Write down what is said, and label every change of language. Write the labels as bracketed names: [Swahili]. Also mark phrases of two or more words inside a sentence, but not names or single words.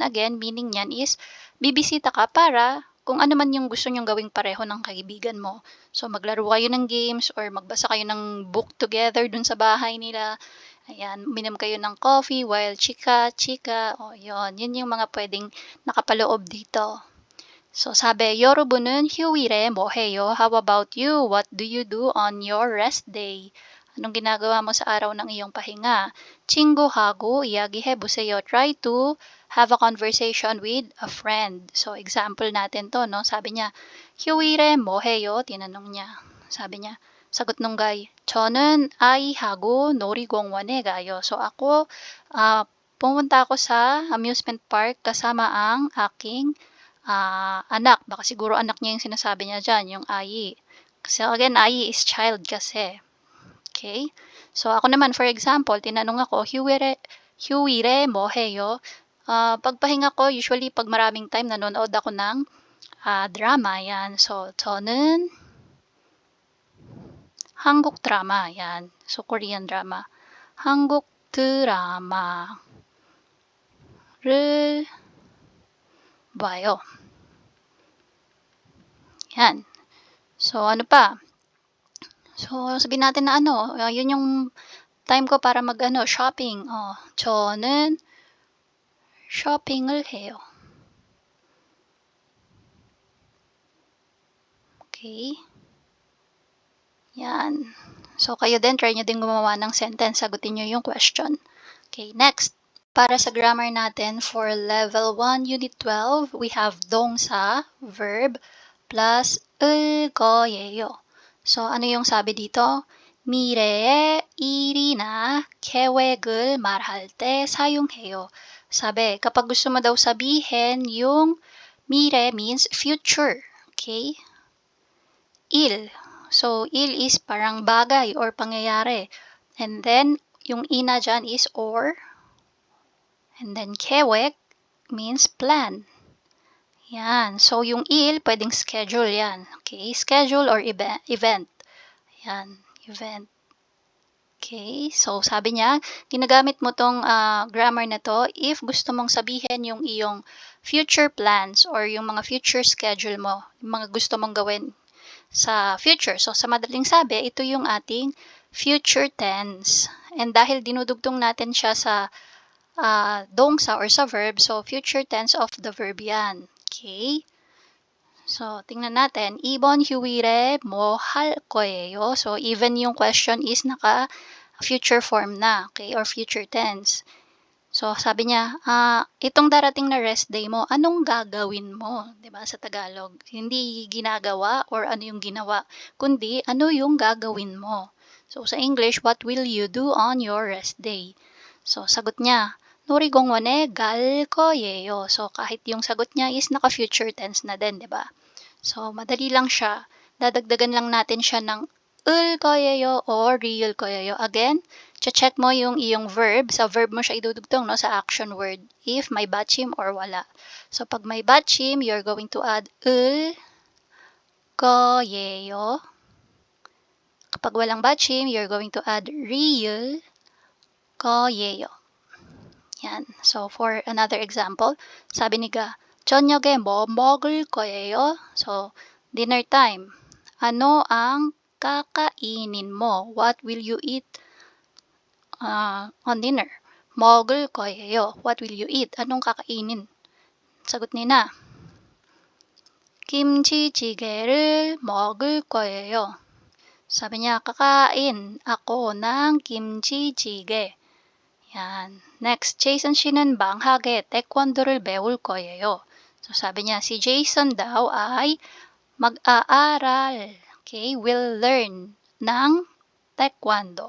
[Filipino] Again, meaning niyan is bibisita ka para kung ano man yung gusto nyong gawing pareho ng kaibigan mo. So maglaro kayo ng games or magbasa kayo ng [English] book together [Filipino] dun sa bahay nila. Ayan, uminom kayo ng [English] coffee while [Filipino] chika. O yun, yun yung mga pwedeng nakapaloob dito. So sabi, [Korean] 여러분은 휴일에 뭐 해요? [English] How about you? What do you do on your rest day? [Filipino] Anong ginagawa mo sa araw ng iyong pahinga? [Korean] 친구하고 이야기해보세요. [English] Try to have a conversation with a friend. [Filipino] So, example natin to, no? Sabi niya, [Korean] 휴일에 뭐 해요? [Filipino] Tinanong niya. Sabi niya, sagot nung guy, [Korean] 저는 아이하고 놀이공원에 가요. [Filipino] So, ako, pumunta ako sa [English] amusement park [Filipino] kasama ang aking anak. Baka siguro anak niya yung sinasabi niya dyan, yung ai. Kasi again, ai [English] is child [Filipino] kasi. Okay? So, ako naman, [English] for example, [Filipino] tinanong ako, [Korean] 휴일에 뭐 해요? [Filipino] Pagpahinga ko, usually, pag maraming time, nanonood ako ng drama, yan. So, [Korean] 저는 한국 drama, yan. [English] So, Korean drama. [Korean] 한국 드라마를 봐요. [Filipino] Yan. So, ano pa? So, sabihin natin na yun yung time ko para shopping. [Korean] 저는 쇼핑을 해요. [Filipino] Okay? Yan. So, kayo din, try nyo din gumawa ng sentence. Sagutin nyo yung question. [English] Okay, next. [Filipino] Para sa grammar natin, [English] for level 1, unit 12, we have 동사, verb, plus [Korean] 을 거예요. [Filipino] So, ano yung sabi dito? [Korean] 미래의 일이나 계획을 말할 때 사용해요. [Filipino] Sabi, kapag gusto mo daw sabihin yung 미래 [English] means future. [Filipino] Okay? Il. So, il is parang bagay or pangyayari. [English] And then, [Filipino] yung ina dyan [English] is or. And then, 계획 means plan. [Filipino] Yan. So, yung il, pwedeng schedule yan. [English] Okay? Schedule or event. Yan. Event. Okay? [Filipino] So, sabi niya, ginagamit mo tong grammar na to if gusto mong sabihin yung iyong [English] future plans [Filipino] or yung mga [English] future schedule [Filipino] mo. Yung mga gusto mong gawin sa future. So, sa madaling sabi, ito yung ating [English] future tense. [Filipino] And dahil dinudugtong natin siya sa 동사 or sa verb, so [English] future tense of the verb [Filipino] yan. Okay? So, tingnan natin. [Korean] 이번 휴일에 뭐 할 거예요? [Filipino] So, even yung question is naka-future form na. [English] Okay? Or future tense. [Filipino] So, sabi niya, itong darating na [English] rest day [Filipino] mo, anong gagawin mo? 'Di ba sa Tagalog? Hindi ginagawa or ano yung ginawa, kundi ano yung gagawin mo. [English] So, sa English, what will you do on your rest day? [Filipino] So, sagot niya, [Korean] 놀이공원에 갈 거예요. [Filipino] So, kahit yung sagot niya is naka- [English] future tense [Filipino] na din, 'di ba? So, madali lang siya. Dadagdagan lang natin siya ng [Korean] 을 거예요 [Filipino] or real 거예요. Again, check mo yung iyong verb. Sa verb mo siya idudugtong, no? Sa [English] action word. [Filipino] If may 받침 or wala. So, pag may 받침, [English] you're going to add [Korean] 을 거예요. [Filipino] Kapag walang 받침, [English] you're going to add [Filipino] real 거예요. [English] Yan. So, for another example, [Filipino] sabi niya, [Korean] 저녁에 뭐 먹을 거예요? [Filipino] So, [English] dinner time. [Filipino] Ano ang kakainin mo? [English] What will you eat on dinner? [Korean] 먹을 거예요. [English] What will you eat? [Filipino] Anong kakainin? Sagot ni na. [Korean] 김치찌개를 먹을 거예요. [Filipino] Sabi niya, kakain ako ng 김치찌개. [Korean] Yan. Next, Jason 씨는 방학에 태권도를 배울 거예요. [Filipino] So, sabi niya, si Jason daw ay mag-aaral. [English] Okay, will learn ng taekwondo.